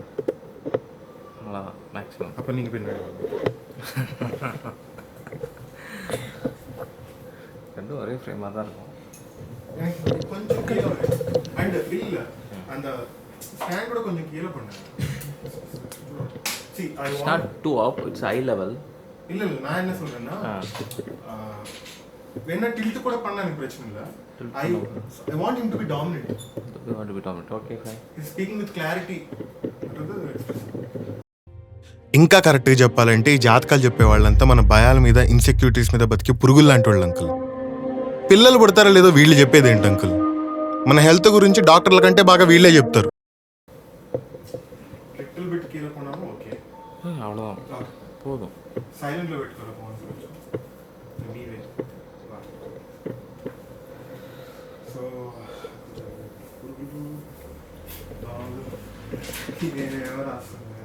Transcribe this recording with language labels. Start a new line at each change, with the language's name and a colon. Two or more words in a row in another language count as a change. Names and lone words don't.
Tamil: அவ்வளோதான் மேக்ஸிமம். அப்போ நீங்கள் பின்னாடி ரெண்டும் ஒரே ஃப்ரேமாக தான் இருக்கும். கொஞ்சம் கீழே அண்ட் இல்லை அந்த ஸ்டாண்ட் கூட கொஞ்சம் கீழே பண்ணுங்க.
English: See, I It's want not too up, it's high level.
Tamil: இல்ல நான் என்ன சொல்றேன்னா வேணா டில்ட் கூட பண்ணா எனக்கு பிரச்சனை இல்ல.
English: I want him to be dominant. You want to be dominant. Okay, fine. He's speaking with clarity.
Telugu: ఇంకా కరెక్ట్గా చెప్పాలంటే ఈ జాతకాలు చెప్పేవాళ్ళంతా మన భయాల మీద ఇన్సెక్యూరిటీస్ మీద బతికే పురుగులు లాంటి వాళ్ళు అంకుల్. పిల్లలు పుడతారో లేదో వీళ్ళు చెప్పేది ఏంటి అంకుల్? మన హెల్త్ గురించి డాక్టర్ల కంటే బాగా వీళ్ళే చెప్తారు.
Tamil: அவ்வளோதான் போதும்.
Telugu: సైలెంట్లో పెట్టుకోరా ఫోన్ మీవే. సో నేనేమో రాస్తాను.